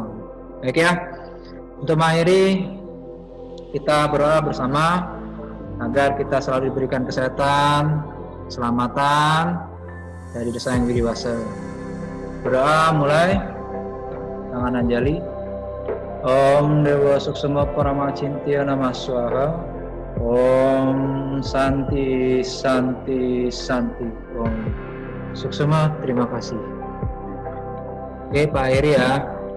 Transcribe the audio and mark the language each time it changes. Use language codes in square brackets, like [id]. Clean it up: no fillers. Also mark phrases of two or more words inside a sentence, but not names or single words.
[id] Baik ya. Untuk mengakhiri, kita berdoa bersama agar kita selalu diberikan kesehatan, keselamatan dari dosa yang widiwasa. Berdoa mulai. Tangan anjali. [sa] Om Dewa Suksema Parama Cintya Namah Swaha. Om Santi Santi Santi. [ban] Om Suksema, [id] terima kasih. Oke Pak Heri ya.